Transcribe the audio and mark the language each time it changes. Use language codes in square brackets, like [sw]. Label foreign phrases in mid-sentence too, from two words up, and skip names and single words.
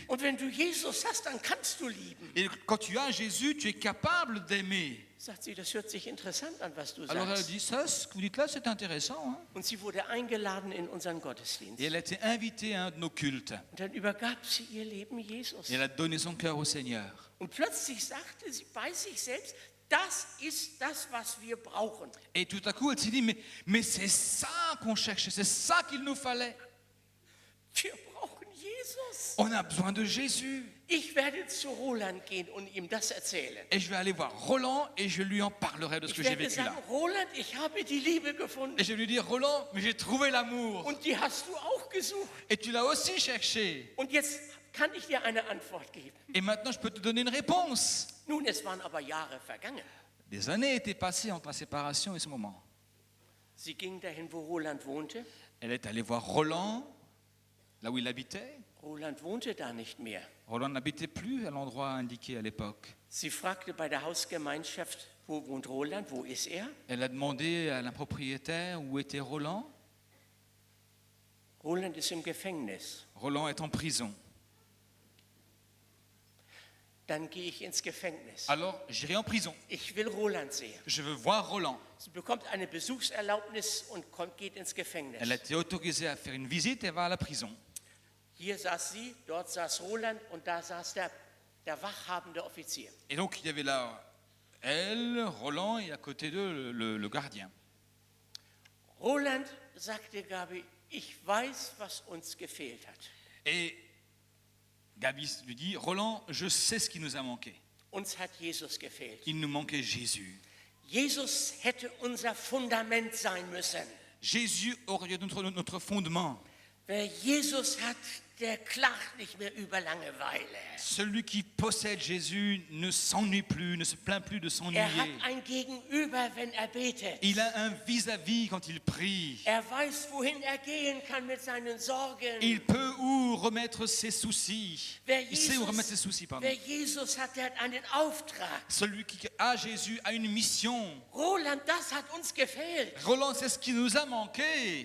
[de] Und wenn du Jesus hast, dann kannst du lieben. [fr] Et quand tu as Jésus, tu es capable d'aimer. [de] Sagt sie, das hört sich interessant an, was du [fr] Alors elle a [de] sagst. [fr] dit, ça, ce que vous dites là, c'est intéressant. Hein? [de] Und sie wurde eingeladen in unseren Gottesdienst. [fr] Et elle a été invitée à un de nos cultes. [de] Und dann übergab sie ihr Leben Jesus. [fr] Et elle a donné son cœur au Seigneur. [de] Und plötzlich sagte sie bei sich selbst, das ist das, was wir brauchen. [fr] Et tout à coup, elle s'est dit, mais c'est ça qu'on cherchait, c'est ça qu'il nous fallait. [de] Wir brauchen Jesus. [fr] On a besoin de Jésus. [de] Ich werde zu Roland gehen und ihm das erzählen. [fr] Et je vais aller voir Roland et je lui en parlerai de ce [de] Ich [fr] que j'ai [de] werde [fr] vécu là. [de] sagen, Roland, ich habe die Liebe gefunden. [fr] Et je vais lui dire, Roland, mais j'ai trouvé l'amour. [de] Und die hast du auch gesucht. [fr] Et tu l'as aussi cherché. [de] Und jetzt kann ich dir eine Antwort geben. [fr] Et maintenant, je peux te donner une réponse. [de] Nun, es waren aber Jahre vergangen. [fr] Des années étaient passées entre la séparation et ce moment. [de] Sie ging dahin, wo Roland wohnte. [fr] Elle est allée voir Roland, là où il habitait. [de] Roland wohnte da nicht mehr. [fr] Roland n'habitait plus à l'endroit indiqué à l'époque. [de] Sie fragte bei der Hausgemeinschaft, wo wohnt Roland, wo ist er? [fr] Elle a demandé à la propriétaire où était Roland. [de] Roland ist im Gefängnis. [fr] Roland est en prison. [de] Dann gehe ich ins Gefängnis. [fr] Alors, j'irai en prison. [de] Ich will Roland sehen. [fr] Je veux voir Roland. [de] Sie bekommt eine Besuchserlaubnis und geht ins Gefängnis. [fr] Elle a été autorisée à faire une visite et va à la prison. [de] Hier saß sie, dort saß Roland und da saß der wachhabende Offizier. [fr] Et donc, il y avait là elle, Roland et à côté d'eux le gardien. [de] Roland, sagte Gabi, ich weiß, was uns gefehlt hat. [fr] Et Gabi lui dit, Roland, je sais ce qui nous a manqué. [de] Uns hat Jesus gefehlt. [fr] Il nous manquait Jésus. [de] Jesus hätte unser Fundament sein müssen. [fr] Jésus aurait dû être notre fondement. [de] Wer Jesus hat, der klagt nicht mehr über Langeweile. [fr] Celui qui possède Jésus ne s'ennuie plus, ne se plaint plus de [de] Er hat [fr] s'ennuyer. [de] ein Gegenüber, wenn er betet. [fr] Il a un vis-à-vis quand il prie. [de] Er weiß, wohin er gehen kann mit seinen Sorgen. [fr] Il peut où remettre ses soucis. [de] Wer [fr] Il sait où remettre ses soucis, pardon. [de] wer Jesus hat, der hat einen Auftrag. [fr] Celui qui a Jésus a une mission. [de] Roland, das hat uns gefehlt. [fr] Roland, c'est ce qui nous a manqué.